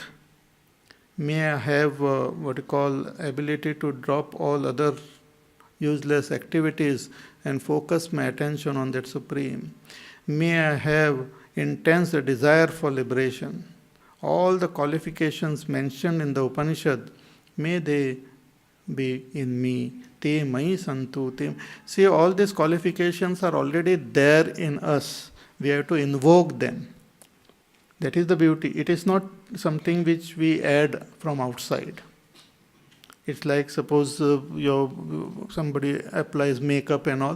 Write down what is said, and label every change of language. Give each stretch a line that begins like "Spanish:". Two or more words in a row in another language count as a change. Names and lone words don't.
English: May I have ability to drop all other useless activities and focus my attention on that Supreme. May I have intense desire for liberation. All the qualifications mentioned in the Upanishad, may they be in me.
Sanskrit: Te mahi santu.
English: See, all these qualifications are already there in us. We have to invoke them. That is the beauty. It is not something which we add from outside. It's like suppose somebody applies makeup and all.